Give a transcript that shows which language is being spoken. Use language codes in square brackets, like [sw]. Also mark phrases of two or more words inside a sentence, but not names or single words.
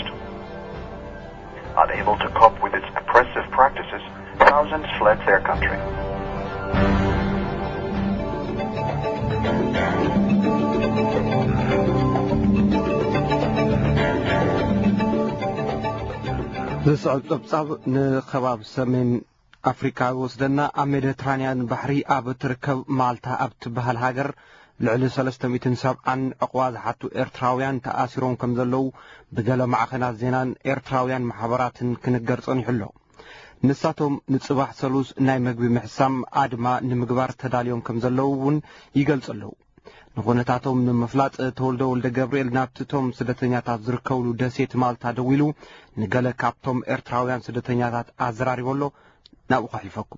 [en] Unable to cope with its oppressive practices, thousands fled their country. [ti] This ንኸባብ ሰሜን አፍሪካ ወስደና ኣብ ሜዲትራንያን ባሕሪ ኣብ ትርከብ ማልታ ኣብ ትበሃል ሃገር ልዕሊ 370 ዕቑባ ዝሓቱ ኤርትራውያን ተኣሲሮም ከም ዘለዉ ብገለ ማዕኸናት ዜናን ኤርትራውያን ማሕበራትን ክንገር ጸኒሑ ኣሎ። ንሳቶም ንጽባሕ ሰሉስ ናይ መግቢ ምሕሳም ኣድማ ንምግባር ተዳልዮም ከም ዘለዉ እውን ይገልጹ ኣለዉ። ንኹነታቶም ንምፍላጥ ተወልደ ወልደ ገብርኤል ናብቲቶም ስደተኛታት ዝርከብሉ ደሴት ማልታ ደው ኢሉ ንገለ ካብቶም ኤርትራውያን ስደተኛታት ኣዘራሪቦ ኣሎ። ናብኡ ከሕልፈኩም